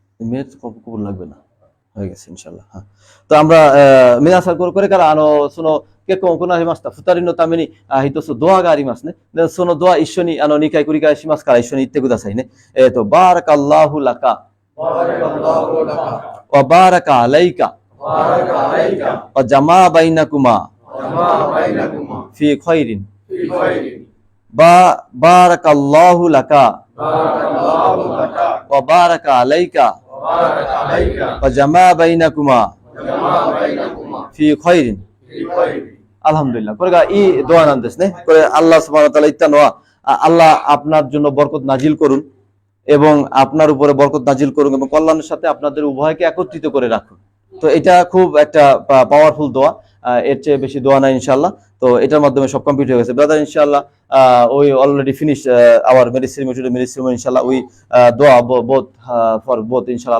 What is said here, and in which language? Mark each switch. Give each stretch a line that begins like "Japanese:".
Bangla: মেয়ের কবুল লাগবে না, হয়ে গেছে ইনশাআল্lah. তো আমরা
Japanese: 皆さんこれからその結婚を行いました2人のために一つドアがありますね。でそのドア一緒に2回繰り返しますから一緒に言ってくださいね。
Arabic: バーラカアッラーラカわバーラカアライカわジャマーバイナクマフィーカイリンバーラカアッラーラカわバーラカアライカوجمع بينكما في خير আলহামদুলিল্লাহ।
Japanese: これがいいドアなんですね。これ
Bangla: আল্লাহ সুবহানাহু ওয়া তাআলা
Japanese: 言ったのは
Bangla: আল্লাহ আপনার জন্য বরকত নাজিল করুন এবং আপনার উপরে বরকত নাজিল করুন এবং কল্যাণের সাথে আপনাদের উভয়কে একত্রিত করে রাখুন। তো এটা খুব একটা পাওয়ারফুল দোয়া, এর চেয়ে বেশি দোয়া নাই ইনশাআল্লাহ। তো এটার মাধ্যমে সব কমপ্লিট হয়ে গেছে ব্রাদার ইনশাআল্লাহ।
English: We already finished our marriage ceremony inshallah. We dua both for both inshallah.